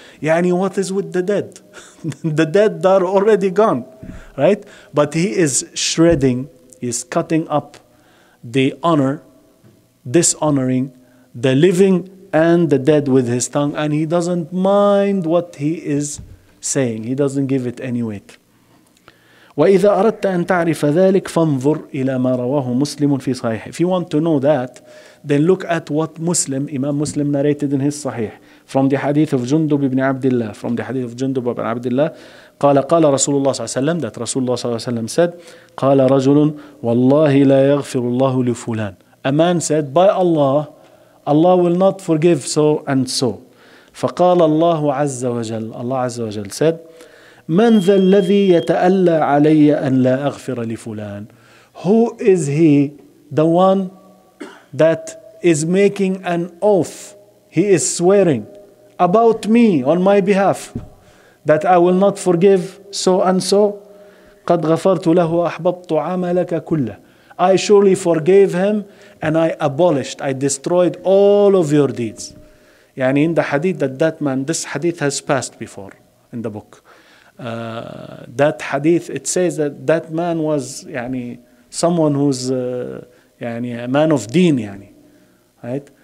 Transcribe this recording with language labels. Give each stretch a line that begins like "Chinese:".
English: Yani what is with the dead? The dead are already gone, right? But he is shredding, he's cutting up the honor, dishonoring the living and the dead with his tongue, and he doesn't mind what he is saying. He doesn't give it any weight.
Arabic: وإذا أردت أن تعرف ذلك فانظر إلى ما رواه مسلم في صحيح.
English: If you want to know that, then look at what Imam Muslim narrated in his Sahih from the hadith of Jundub ibn Abdullah. From the hadith of Jundub ibn Abdullah,
Arabic: قال رسول الله صلى الله عليه وسلم,
English: that Rasulullah
Arabic: صلى الله عليه وسلم
English: said,
Arabic: قال رجل والله لا يغفر الله لفلان.
English: A man said, by Allah, Allah will not forgive so and so.
Arabic: فقال الله عز وجل, Allah عز وجل
English: said,
Arabic: من ذا الذي يتألى علي أن لا أغفر لفلان?
English: Who is he, the one that is making an oath, he is swearing about me on my behalf that I will not forgive so and so?
Arabic: قد غفرت له أحببت عملك كله.
English: I surely forgave him and I abolished, I destroyed all of your deeds. يعني in the hadith that man, this hadith has passed before in the book. That hadith, it says that man was يعني someone who's يعني a man of deen يعني, right?